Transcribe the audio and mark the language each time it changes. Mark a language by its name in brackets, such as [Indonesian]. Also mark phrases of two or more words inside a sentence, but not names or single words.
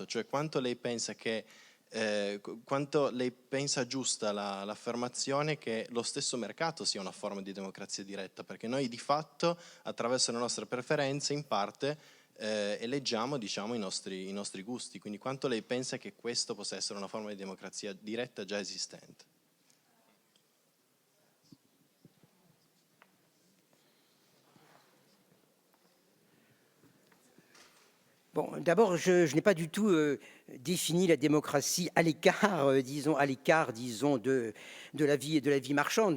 [Italian] Cioè quanto lei pensa giusta l'affermazione che lo stesso mercato sia una forma di democrazia diretta? Perché noi di fatto attraverso le nostre preferenze in parte eleggiamo, diciamo, i nostri gusti, quindi quanto lei pensa che questo possa essere una forma di democrazia diretta già esistente? [French] Bon, d'abord, je n'ai pas du tout défini la démocratie à l'écart, disons, de la vie marchande.